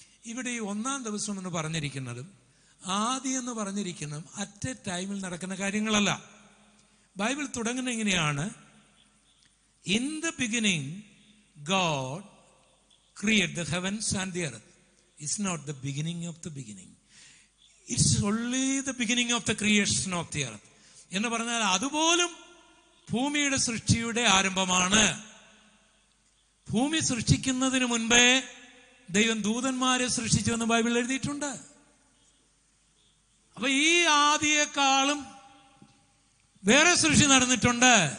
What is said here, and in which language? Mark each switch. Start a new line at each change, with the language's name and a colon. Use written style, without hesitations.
Malayalam: ഇവിടെ ഈ 1-ാം ദിവസം എന്ന് പറഞ്ഞിരിക്കുന്നതും ആദ്യം എന്ന് പറഞ്ഞിരിക്കുന്നതും അറ്റ് എ ടൈമിൽ നടക്കുന്ന കാര്യങ്ങളല്ല. ബൈബിൾ തുടങ്ങുന്ന ഇങ്ങനെയാണ്:
English: In the beginning God create the heavens and the earth. It's not the beginning of the beginning. It's only the beginning of the creation of the earth.
Malayalam: എന്ന് പറഞ്ഞാൽ അതുപോലും ഭൂമിയുടെ സൃഷ്ടിയുടെ ആരംഭമാണ്. ഭൂമി സൃഷ്ടിക്കുന്നതിന് മുൻപേ ദൈവം ദൂതന്മാരെ സൃഷ്ടിച്ചു എന്ന് ബൈബിളിൽ എഴുതിയിട്ടുണ്ട്. അപ്പൊ ഈ ആദിയെക്കാളും വേറെ സൃഷ്ടി നടന്നിട്ടുണ്ട്.